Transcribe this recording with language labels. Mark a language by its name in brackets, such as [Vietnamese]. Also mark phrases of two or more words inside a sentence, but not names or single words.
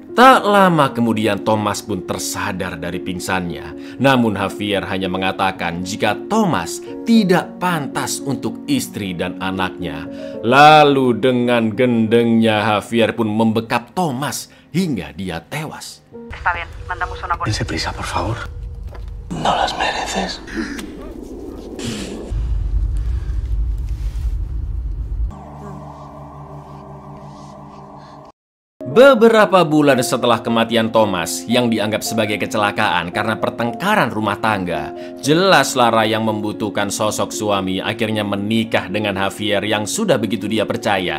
[Indonesian] Tak lama kemudian Thomas pun tersadar dari pingsannya. Namun Javier hanya mengatakan jika Thomas tidak pantas untuk istri dan anaknya. Lalu dengan gendengnya Javier pun membekap Thomas hingga dia tewas. [Spanish] Está bien, mandamos una policía. Dense prisa, por favor. No las mereces. [Indonesian] Beberapa bulan setelah kematian Thomas yang dianggap sebagai kecelakaan karena pertengkaran rumah tangga, jelas Lara yang membutuhkan sosok suami akhirnya menikah dengan Javier yang sudah begitu dia percaya.